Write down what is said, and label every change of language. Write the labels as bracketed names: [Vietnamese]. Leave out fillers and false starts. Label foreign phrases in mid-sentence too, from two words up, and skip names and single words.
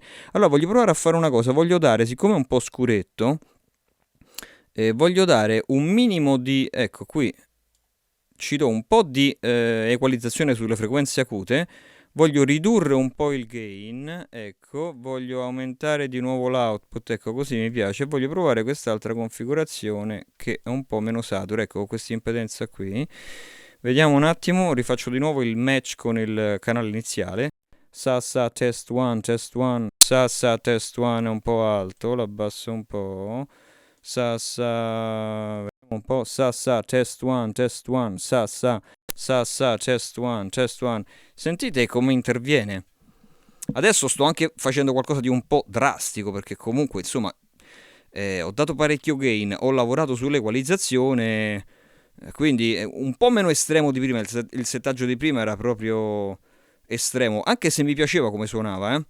[Italian] Allora voglio provare a fare una cosa, voglio dare, siccome è un po' scuretto, voglio dare un minimo di, ecco qui, ci do un po' di equalizzazione sulle frequenze acute, voglio ridurre un po' il gain, ecco, voglio aumentare di nuovo l'output, ecco così mi piace, voglio provare quest'altra configurazione che è un po' meno satura, ecco questa impedenza qui. Vediamo un attimo, rifaccio di nuovo il match con il canale iniziale. Sa sa test 1, test 1. Sa sa test 1 è un po' alto, l'abbasso un po'. Sa sa, vediamo un po'. Sa sa test 1, test 1. Sa sa test 1, test 1. Sentite come interviene. Adesso sto anche facendo qualcosa di un po' drastico perché comunque insomma ho dato parecchio gain, ho lavorato sull'equalizzazione. Quindi è un po' meno estremo di prima, il settaggio di prima era proprio estremo, anche se mi piaceva come suonava, eh.